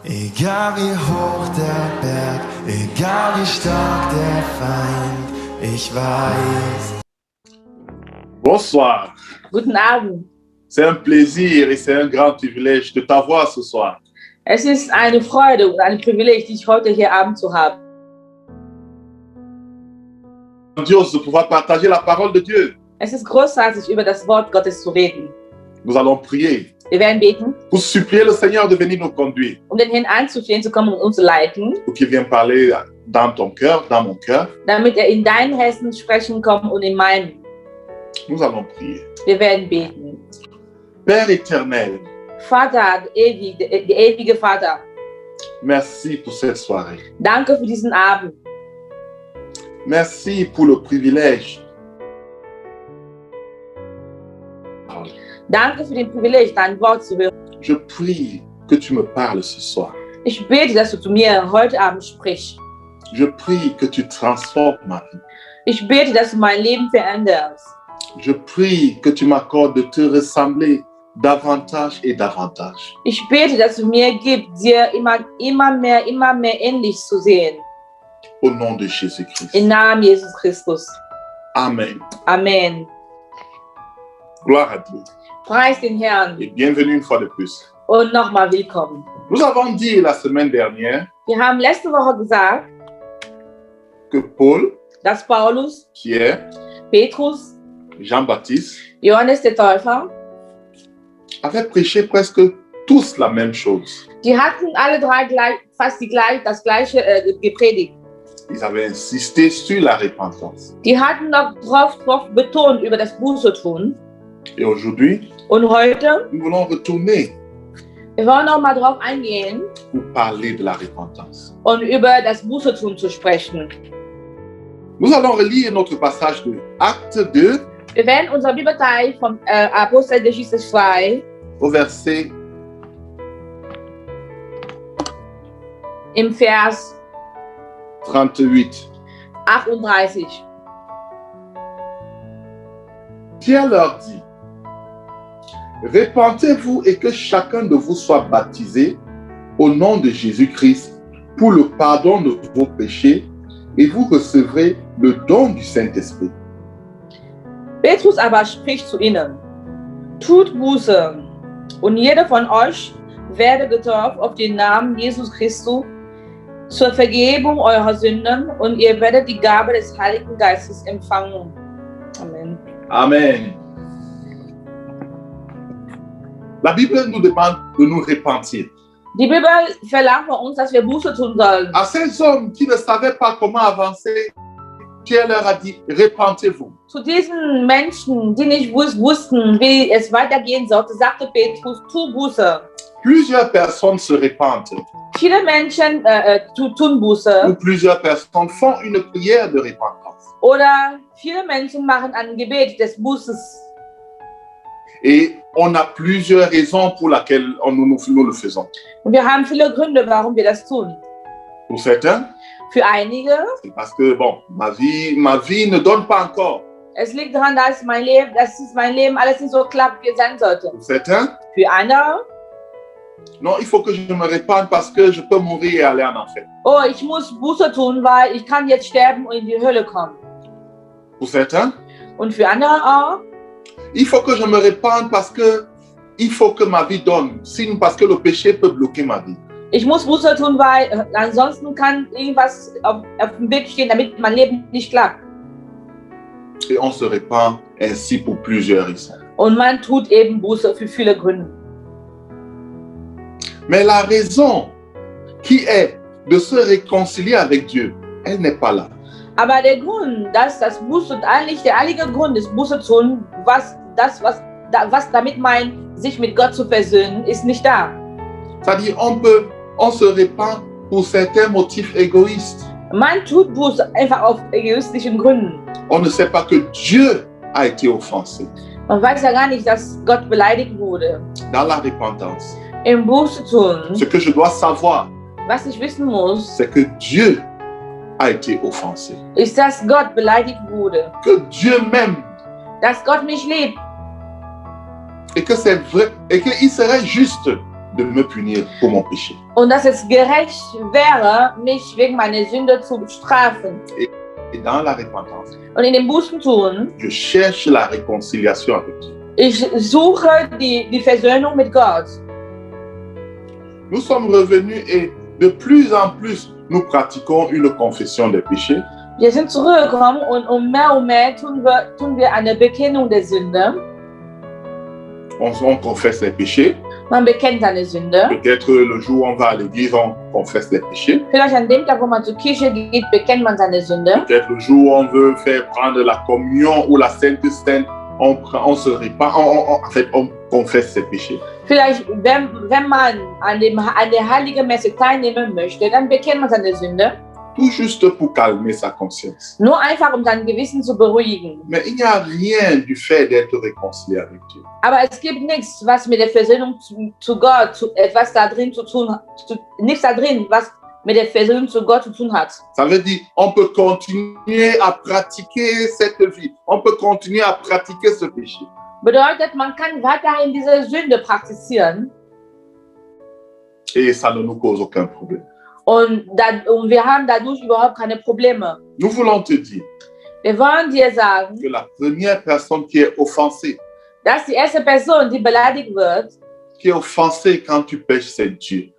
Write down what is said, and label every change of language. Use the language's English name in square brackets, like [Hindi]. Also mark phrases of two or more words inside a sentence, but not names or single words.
[German] Egal wie hoch der Berg, egal wie stark der Feind, ich weiß. [French] Bonsoir. [German] Guten Abend. [French] C'est un plaisir et c'est un grand privilège de t'avoir ce soir. [German] Es ist eine Freude und ein Privileg, dich heute hier Abend zu haben. [French] Grandiose de pouvoir partager la parole de Dieu. [German] Es ist großartig, über das Wort Gottes zu reden. [French] Nous allons prier [German] Wir werden beten, [French] pour supplier le Seigneur de venir nous conduire, [German] um den Herrn anzuflehen, zu kommen und uns zu leiten, [French] pour qu'il vienne parler dans ton cœur, dans mon cœur. [German] damit er in deinen Herzen sprechen kommt und in meinen. [French] Nous allons prier. [German] Wir werden beten. [French] Père éternel, [German] Vater, der ewige Vater, [French] merci pour cette soirée. [German] danke für diesen Abend. [French] Merci pour le privilège. [German] Danke für den Privileg, dein Wort zu hören. [French] Je prie que tu me parles ce soir. [German] Ich bete, dass du zu mir heute Abend sprichst. [French] Je prie que tu transformes ma vie. [German] Ich bete, dass du mein Leben veränderst. [French] Je prie que tu m'accordes de te ressembler davantage et davantage. [German] Ich bete, dass du mir gibst, dir immer mehr ähnlich zu sehen. [French] Au nom de Jésus-Christ. [German] Im Namen Jesus Christus. Amen. Amen. [French] Gloire à Dieu. [German] Preis den Herrn [French] Et bienvenue une fois de plus. [German] und nochmal willkommen. [French] Nous avons dit la semaine dernière [German] Wir haben letzte Woche gesagt, [French] que Paul, [German] dass Paulus, [French] Pierre, [German] Petrus, [French] Jean-Baptiste [German] Johannes der Täufer, [French] avaient prêché presque tous la même chose. [German] die hatten alle drei das gleiche gepredigt. [French] Ils avaient insisté sur la repentance. [German] Die hatten noch drauf betont über das Buße tun. [French] Et aujourd'hui, [German] Und heute, [French] nous voulons retourner [German] wir wollen noch mal drauf eingehen [French] pour parler de la repentance. [German] und über das Buße tun zu sprechen. [French] Nous allons relire notre passage de Acte 2 [German] Wir werden unser Bibelteil vom Apostelgeschichte 2 [French] au verset [German] im Vers 38. 38. [French] Pierre leur dit, repentez-vous et que chacun de vous soit baptisé au nom de Jésus-Christ pour le pardon de vos péchés et vous recevrez le don du Saint-Esprit. [German] Petrus aber spricht zu ihnen, tut Buße und jeder von euch werde getauft auf den Namen Jesus Christus zur Vergebung eurer Sünden und ihr werdet die Gabe des Heiligen Geistes empfangen. Amen. Amen. [French] La Bible nous demande de nous repentir. [German] Die Bibel verlangt von uns, dass wir Buße tun sollen. [French] À ces hommes qui ne savaient pas comment avancer, Pierre leur a dit, repentez-vous. [German] Zu diesen Menschen, die nicht wussten, wie es weitergehen sollte, sagte Petrus, tu Buße. [French] Plusieurs personnes se repentent [German] Viele Menschen tun [French] ou [German] Buße [French] plusieurs personnes font une prière de repentance. [German] oder viele Menschen machen ein Gebet des Bußes. [French] Et on a plusieurs raisons pour lesquelles nous le faisons. [German] Und wir haben viele Gründe, warum wir das tun. [French] Pour certains, [German] Für einige, [French] c'est parce que bon, ma vie ne donne pas encore. [German] es liegt daran, dass mein Leben alles nicht so klappt, wie es sein sollte. [French] Pour certains, [German] Für andere, [French] non, il faut que je me répande parce que je peux mourir et aller en enfer. [German] oh, ich muss Buße tun, weil ich kann jetzt sterben und in die Hölle kommen. [French] Pour certains, [German] Und für andere auch, [French] il faut que je me répande parce que il faut que ma vie donne. Sinon, parce que le péché peut bloquer ma vie. [German] ich muss Buße tun, weil ansonsten kann irgendwas auf dem Weg stehen, damit mein Leben nicht klappt. [French] Et on se répand ainsi pour plusieurs raisons. [German] Und man tut eben Buße für viele Gründe. [French] Mais la raison qui est de se réconcilier avec Dieu, elle n'est pas là. [German] Aber der Grund, dass das Buße, eigentlich der einzige Grund ist, Buße zu tun, was damit meint, sich mit Gott zu versöhnen, ist nicht da. [French] C'est-à-dire, on se répand pour certains motifs égoïstes. [German] Man tut Buße einfach aus egoistischen Gründen. [French] On ne sait pas que Dieu a été offensé. [German] Man weiß ja gar nicht, dass Gott beleidigt wurde. [French] Dans la repentance, [German] Im Buße tun, [French] ce que je dois savoir, [German] was ich wissen muss, [French] c'est que Dieu a été offensé. [German] ist, dass Gott beleidigt wurde. [French] Que Dieu m'aime [German] Dass Gott mich liebt. [French] et que c'est vrai et qu'il serait juste de me punir pour mon péché. [German] Und dass es gerecht wäre, mich wegen meiner Sünde zu strafen. [French] Et dans la repentance, [German] Und in dem Bußentun, [French] je cherche la réconciliation avec Dieu. [German] ich suche die Versöhnung mit Gott. [French] Nous sommes revenus et de plus en plus, nous pratiquons une confession des péchés. [German] Wir sind zurückgekommen und mehr tun wir eine Bekennung der Sünde. [French] On confesse les péchés. [German] Man bekennt seine Sünde. [French] Peut-être le jour où on va à l'église, on confesse les péchés. [German] Vielleicht an dem Tag, wo man zur Kirche geht, bekennt man seine Sünde. [French] Peut-être le jour où on veut faire prendre la communion ou la Sainte Seine, on se répand, en fait, on confesse ses péchés. [German] Vielleicht, wenn man an der Heiligen Messe teilnehmen möchte, dann bekennt man seine Sünde. [French] Tout juste pour calmer sa conscience. [German] Nur einfach, um sein Gewissen zu beruhigen. [French] Mais il n'y a rien du fait d'être réconcilié avec Dieu. [German] Aber es gibt nichts, was mit der Versöhnung zu Gott, etwas da drin zu tun hat. Nichts da drin, was mit der Versöhnung zu Gott zu tun hat. [French] Ça veut dire on peut continuer à pratiquer cette vie. On peut continuer à pratiquer ce péché. [German] Bedeutet, man kann weiterhin diese Sünde praktizieren. [French] Et ça ne nous cause aucun problème. [German] Und wir haben dadurch überhaupt keine Probleme. [French] Nous voulons te dire [German] Wir wollen dir sagen, [French] que la première personne qui est offensée, [German] dass die erste Person, die beleidigt wird, [French] quand tu pêches, c'est Dieu.